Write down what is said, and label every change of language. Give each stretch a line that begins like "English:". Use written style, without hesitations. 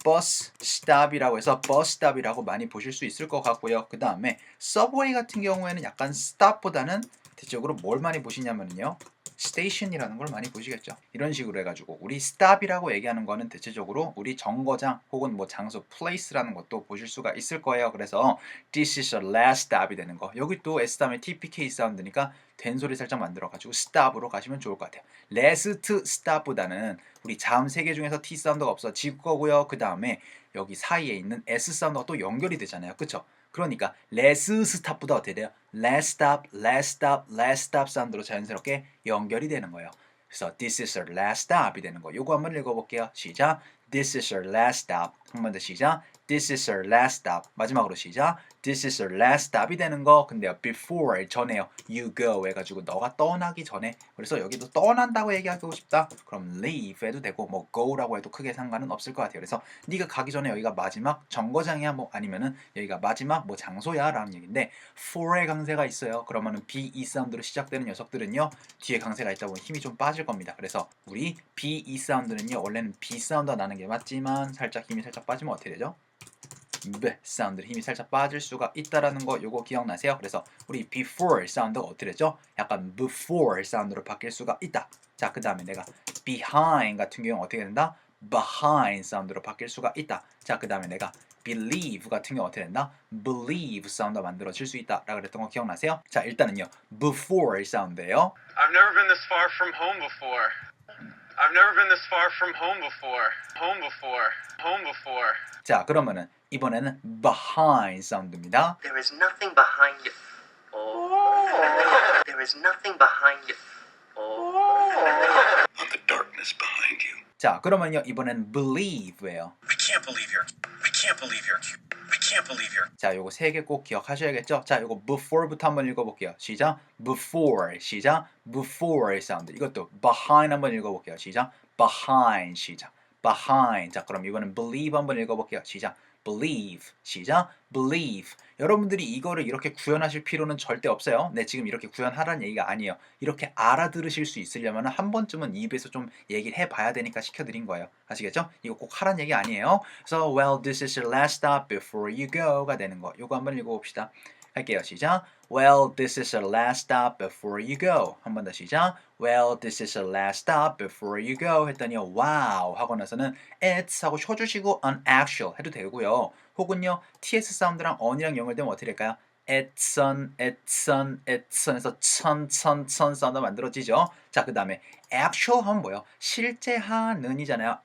Korean: 버스 스탑이라고 해서 버스 스탑이라고 많이 보실 수 있을 것 같고요. 그 다음에 서브웨이 같은 경우에는 약간 스탑보다는 대체적으로 뭘 많이 보시냐면요, 스테이션이라는 걸 많이 보시겠죠. 이런 식으로 해가지고 우리 스탑이라고 얘기하는 거는 대체적으로 우리 정거장 혹은 뭐 장소 place라는 것도 보실 수가 있을 거예요.
English: 그래서 this is a last stop이 되는 거.
Korean: 여기 또 S 다음에 TPK 사운드니까 된소리 살짝 만들어가지고 stop으로 가시면 좋을 것 같아요. last stop보다는 우리 자음 세 개 중에서 T 사운드가 없어 지구 거고요. 그 다음에 여기 사이에 있는 S 사운드가 또 연결이 되잖아요. 그쵸? 그러니까 less stop보다 어떻게 돼요?
English: last stop, last stop, last stop 사운드로 자연스럽게 연결이 되는 거예요.
Korean: 그래서
English: this is our last stop
Korean: 이 되는 거. 요거 한번 읽어볼게요. 시작.
English: This is our last stop.
Korean: 한 번 더 시작.
English: This is our last stop.
Korean: 마지막으로 시작.
English: This is our last stop
Korean: 이 되는 거 근데요. before 전에요.
English: You go
Korean: 해가지고 너가 떠나기 전에. 그래서 여기도 떠난다고 얘기하고 싶다. 그럼 leave 해도 되고 뭐 go라고 해도 크게 상관은 없을 것 같아요. 그래서 네가 가기 전에 여기가 마지막 정거장이야 뭐 아니면은 여기가 마지막 뭐 장소야 라는 얘기인데 for의 강세가 있어요. 그러면은 be 사운드로 시작되는 녀석들은요. 뒤에 강세가 있다 보면 힘이 좀 빠질 겁니다. 그래서 우리 be 사운드는요. 원래는 b 사운드가 나는 게 맞지만 살짝 힘이 살짝 빠지면 어떻게 되죠? B 사운드 힘이 살짝 빠질 수가 있다라는 거 요거 기억나세요? 그래서 우리 before 사운드가 어떻게 되죠? 약간 before 사운드로 바뀔 수가 있다. 자, 그 다음에 내가 behind 같은 경우 어떻게 된다? behind 사운드로 바뀔 수가 있다. 자, 그 다음에 내가 believe 같은 경우 어떻게 된다? believe 사운드가 만들어질 수 있다 라고 그랬던 거 기억나세요? 자, 일단은요 before 사운드예요.
English: I've never been this far from home before. I've never been this far from home before. Home before. Home before.
Korean: 자, 그러면은 이번에는 behind 사운드입니다.
English: There is nothing behind you. There is nothing behind you. The darkness behind you.
Korean: 자, 그러면요 이번엔 believe예요.
English: I can't believe you're. I can't believe you're. I can't believe you're.
Korean: 자, 요거 세 개 꼭 기억하셔야겠죠? 자, 요거 before부터 한번 읽어볼게요. 시작. before 시작. before 사운드. 이것도 behind 한번 읽어볼게요. 시작. behind 시작. behind. 자, 그럼 이번엔 believe 한번 읽어볼게요. 시작. believe 시작. believe. 여러분들이 이거를 이렇게 구현하실 필요는 절대 없어요. 네, 지금 이렇게 구현하라는 얘기가 아니에요. 이렇게 알아들으실 수 있으려면 한 번쯤은 입에서 좀 얘기를 해봐야 되니까 시켜드린 거예요. 아시겠죠? 이거 꼭 하라는 얘기 아니에요. 그래서
English: well, this is your last stop before you go가 되는 거.
Korean: 요거 한번 읽어봅시다. 할게요. 시작.
English: Well, this is your last stop before you go.
Korean: 한 번 더 시작.
English: Well, this is your last stop before you go.
Korean: 했더니요. wow 하고 나서는 it's 하고 쉬어주시고 unactual 해도 되고요. 혹은요. ts 사운드랑 on이랑 연결되면 어떻게 될까요? 애천 해서 천 사운드 만들어지죠. 자, 그 다음에 actual 하면 뭐예요? 실제 하는이잖아요.